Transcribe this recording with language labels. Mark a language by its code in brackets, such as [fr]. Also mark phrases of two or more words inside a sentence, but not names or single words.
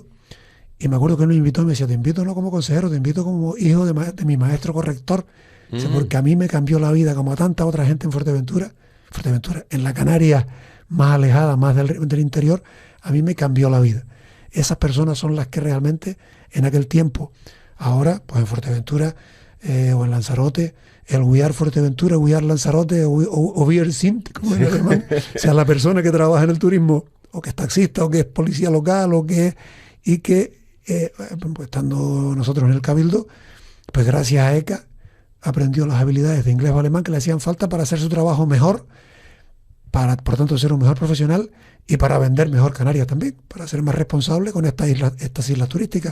[es] Y me acuerdo que él me invitó y me decía, te invito no como consejero, te invito como hijo de mi maestro corrector, porque a mí me cambió la vida, como a tanta otra gente en Fuerteventura, en la Canarias más alejada, más del interior, a mí me cambió la vida. Esas personas son las que realmente en aquel tiempo, ahora, pues en Fuerteventura o en Lanzarote, el We Are Fuerteventura, We Are Lanzarote o We Are Sint, como en alemán, o sea, la persona que trabaja en el turismo, o que es taxista, o que es policía local, o que y que, pues estando nosotros en el Cabildo, pues gracias a ECA aprendió las habilidades de inglés o alemán que le hacían falta para hacer su trabajo mejor, para, por tanto, ser un mejor profesional y para vender mejor Canarias también, para ser más responsable con estas islas turísticas.